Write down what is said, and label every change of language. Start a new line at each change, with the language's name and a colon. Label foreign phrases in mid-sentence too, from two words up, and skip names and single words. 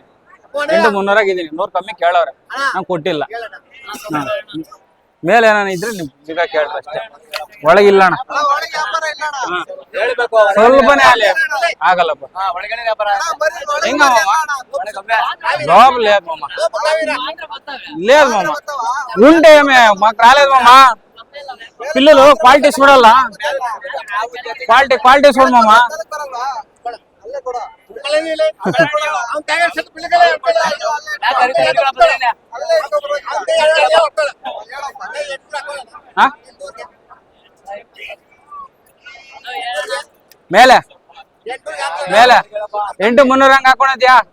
Kannada: 8,300 ಆಗಿದ್ದೀನಿ. 100 ಕಮ್ಮಿ ಕೇಳವ್ರೆ, ನಾನು ಕೊಟ್ಟಿಲ್ಲ. ಮೇಲೆ ಏನಾನ ಇದ್ರೆ ನಿಮ್ ಈಗ ಕೇಳ್ರಿ ಅಷ್ಟೇ. ಒಳಗಿಲ್ಲ ಅಣ್ಣ. ಸ್ವಲ್ಪನೇ ಅಲ್ಲಿ ಆಗಲ್ಲಪ್ಪ. ಹೆಂಗಮ್ಮ ಜಾಬ್
Telugu: లేదు మామ. లేదు మామ. ఉంటే మాకు రాలేదు మామ. పిల్లలు క్వాలిటీ చూడాలా. క్వాలిటీ చూడు మామ.
Kannada: ಮೇಲೆ ಮೇಲೆ 8,300 ಹಂಗ ಹಾಕೊಳದ್ಯಾ?